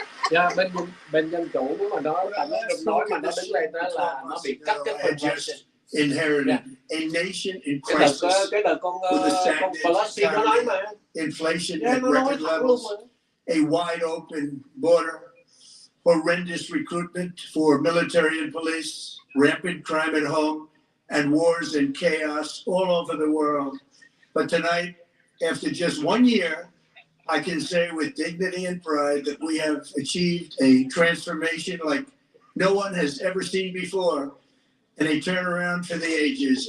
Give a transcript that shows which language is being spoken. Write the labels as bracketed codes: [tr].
[vi] Yeah, bên Dân Chủ mà nó nói mà nó đứng lên đó là nó bị cắt cái phần [en] inherited a nation in crisis [vi] cái đợt con Pelosi nó nói mà [en] inflation at record levels, a wide open border, horrendous recruitment for military and police, rampant crime at home, and wars and chaos all over the world. But tonight, after just 1 year, I can say with dignity and pride that we have achieved a transformation like no one has ever seen before, and a turnaround for the ages.